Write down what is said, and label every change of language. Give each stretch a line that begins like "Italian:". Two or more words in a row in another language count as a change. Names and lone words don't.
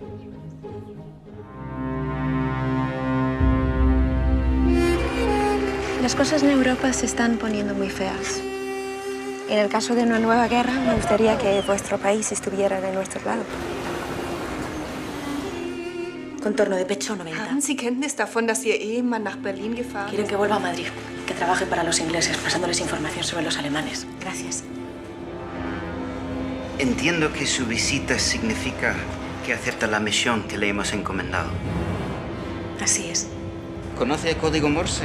Spanish: Las cosas en Europa se están poniendo muy feas. En el caso de una nueva guerra, me gustaría que vuestro país estuviera de nuestro lado. Contorno de pecho 90.
German: Haben Sie Kenntnis davon, dass Ihr Ehemann nach Berlin gefahren ist?
Spanish: Quieren que vuelva a Madrid, que trabaje para los ingleses, pasándoles información sobre los alemanes. Gracias. Entiendo que su visita significa que acepta la misión que le hemos encomendado. Así es. ¿Conoce el código Morse?